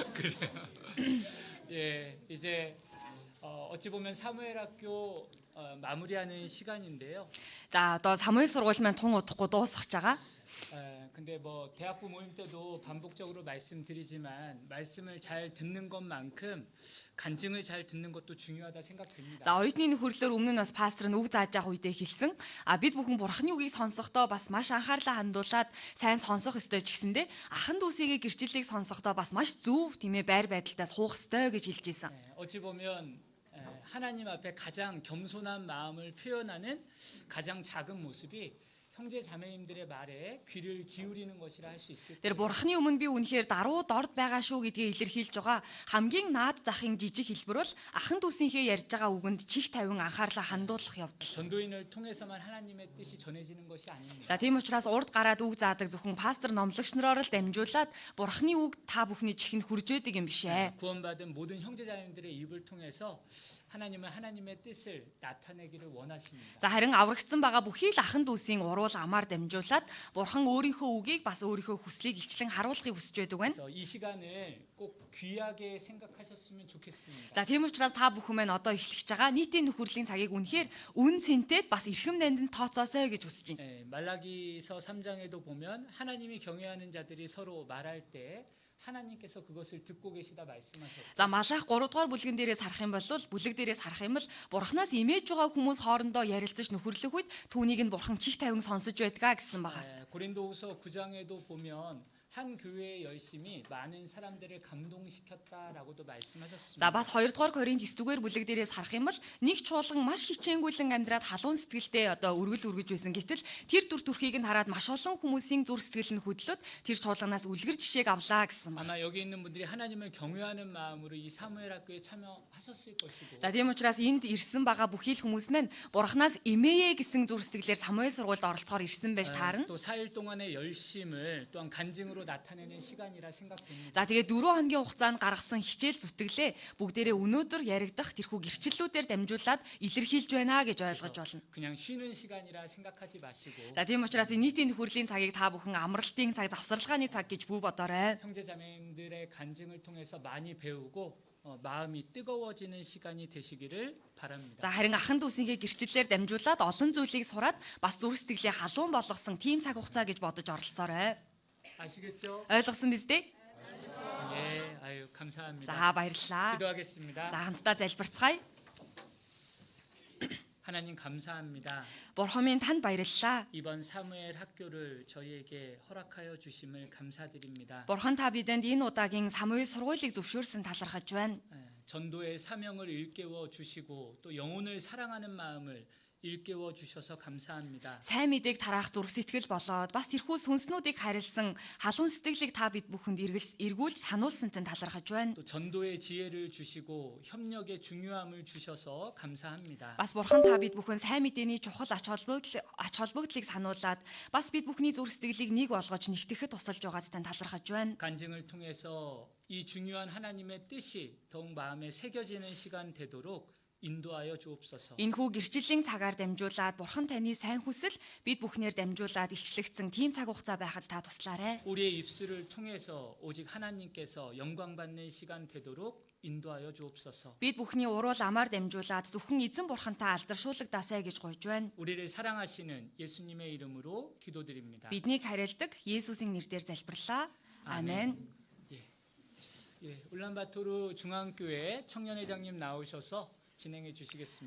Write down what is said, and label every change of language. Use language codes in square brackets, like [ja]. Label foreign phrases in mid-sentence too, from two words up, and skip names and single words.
[ko] 그래요. 예, 이제 어찌 보면 사무엘학교 마무리하는 시간인데요. [mn] За одоо Самуэль сургууль маань тун удахгүй дуусгаж байгаа. [ko] 근데 뭐 대학부 모임 때도 반복적으로 말씀드리지만 말씀을 잘 듣는 것만큼 간증을 잘 듣는 것도 중요하다 생각됩니다. [mn] За оюутны нөхөрлөөр өмнө нь бас пастор нь үг зааж явах үедээ хэлсэн. Бид бүхэн бурхны үгийг сонсохдоо бас маш анхаарлаа хандуулад сайн сонсох ёстой ч гэсэндэ ахан дүүсийн гэрчлэлийг сонсохдоо бас маш зөв тийм ээ байр байдалтаас хуух ёстой гэж хэлж ийсэн. [ko] 어찌 보면 하나님 앞에 가장 겸손한 마음을 표현하는 가장 작은 모습이 형제 자매님들의 말에 귀를 기울이는 것이라 할 수 있을 [mn] Тэр [ko] 거예요. [mn] бурхны өмнө би үнэхээр даруй дорд байгаа шүү гэдгийг илэрхийлж байгаа хамгийн наад захын жижиг хэлбэр бол ахан дүүсийнхээ ярьж байгаа үгэнд чих тавин анхаарлаа хандуулах явдал. [ko] 전도인을 통해서만 하나님의 뜻이 전해지는 것이 아닙니다. [mn] За тийм учраас урд гараад үг заадаг зөвхөн пастор номлогч нараар л дамжуулаад бурхны үг та бүхний чихэнд хүрж байдаг юм биш ээ. [ko] 구원받은 모든 형제자매님들의 입을 통해서 하나님은 하나님의 뜻을 나타내기를 원하십니다. [mn] За харин аврагдсан байгаа бүхий л ахан дүүсийн уруул амаар дамжуулаад бурхан өөрийнхөө үгийг бас өөрийнхөө хүслийг илчлэн харуулахыг хүсэж байдаг байна. [ko] 그래서 이 시간을 꼭 귀하게 생각하셨으면 좋겠습니다. [mn] За тийм учраас та бүхэн маань одоо эхлэж байгаа нийтийн нөхөрлийн цагийг үнэхээр үн цэнтэд бас эрхэм найданд тооцоосоо гэж хүсэж байна. [ko] 말라기서 3장에도 보면 하나님이 경외하는 자들이 서로 말할 때 하나님께서 그것을 듣고 계시다 말씀하셨고. [mn] За Малах 3 дугаар бүлгэн дээрээс харах юм бол бүлэг дээрээс харах юм бол бурхнаас имэж байгаа хүмүүс хоорондоо ярилцаж нөхөрлөх үед түүнийг нь бурхан чих тавин сонсож байдгаа гэсэн байгаа. [ko] 고린도후서 9장에도 보면 한 교회의 열심이 많은 사람들을 감동시켰다라고도 말씀하셨습니다. [mn] За бас 2 дугаар Коринт 9 дугаар бүлэг дээрээс харах юм бол нэг чуулган маш хичээнгүйлэн амьдраад халуун сэтгэлтэй одоо үргэл үргэж байсан. Гэтэл тэр дүр төрхийг нь хараад маш олон хүмүүсийн зүр сэтгэл нь хөдлөд тэр чуулганаас үлгэр жишээг авлаа гэсэн байна. [ko] 아마 여기 있는 분들이 하나님을 경외하는 마음으로 이 사무엘 학교에 참여하셨을 것이고. [mn] За тийм учраас энд ирсэн байгаа бүхий л хүмүүс маань бурхнаас имээе гэсэн зүр сэтгэлээр Самуэль сургуульд оролцохоор ирсэн байж таарна. [ko] 또 4일 동안의 열심을 또한 간증으로 나타내는 시간이라 생각됩니다. [mn] За тэгээ 4 хоногийн хугацаанд гаргасан хичээл зүтгэлээ бүгдээрээ өнөөдөр яригдах тэрхүү гэрчлэлүүдээр дамжуулаад илэрхийлж байна гэж ойлгож болно. [ko] 그냥 쉬는 시간이라 생각하지 마시고 [mn] За тийм учраас нийтийн нөхөрлийн цагийг та бүхэн амралтын цаг, завсарлагын цаг гэж бүү бодоорой. [ko] 형제자매님들의 간증을 통해서 많이 배우고 마음이 뜨거워지는 시간이 되시기를 바랍니다. [mn] За харин ахан дүүсийнхээ гэрчлэлээр дамжуулаад олон зүйлийг сураад бас зүрх сэтгэлээ халуун болгосон тийм цаг хугацаа гэж бодож оролцоорой. [ko] 아시겠죠? [mn] Ойлгосон биз дээ? [ko] 예, 아유 감사합니다. [mn] За баярлалаа. [ko] 기도하겠습니다. [mn] За хамтдаа залбирцгаая. [ko] 하나님 감사합니다. [mn] Бурхан минь танд баярлалаа. [ko] 이번 사무엘 학교를 저희에게 허락하여 주심을 감사드립니다. [mn] Бурхан та бидэнд энэ удаагийн Самуэль сургуулийг зөвшөөрсөн талархаж байна. [ko] 전도의 사명을 일깨워 주시고 또 영혼을 사랑하는 마음을 일깨워 주셔서 감사합니다. [mn] Сайн мэдээг тараах зүрх сэтгэл болоод бас тэрхүү сүнснүүдийг харилсан халуун сэтгэлийг та бид бүхэнд эргүүлж сануулсанд талархаж байна. [ko] 또 전도의 지혜를 주시고 협력의 중요함을 주셔서 감사합니다. [mn] Бас бурхан та бид бүхэн сайн мэдээний чухал ач холбогдлыг сануулад бас бид бүхний зүрх сэтгэлийг нэг болгож нэгтгэхэд тусалж байгааз тань талархаж байна. [ko] 간증을 통해서 이 중요한 하나님의 뜻이 더욱 마음에 새겨지는 시간 되도록 인도하여 주옵소서. [mn] Энэхүү гэрчлэлийн цагаар дамжуулаад бурхан таны сайн хүсэл бид бүхнээр дамжуулаад илчлэгдсэн тийм цаг хугацаа байхад та туслаарай. [ko] 우리의 입술을 통해서 오직 하나님께서 영광 받는 시간 되도록 인도하여 주옵소서. [mn] Бид бүхний уруул амаар дамжуулаад зөвхөн эзэн бурхантай алдаршуулгдаасай гэж гуйж байна. [ko] 우리를 사랑하시는 예수님의 이름으로 기도드립니다. [mn] Биднийг харилдаг Есүсийн нэрээр залбирлаа. Амен. [ko] 울란바토르 중앙교회 청년회장님 나오셔서 진행해 주시겠습니다.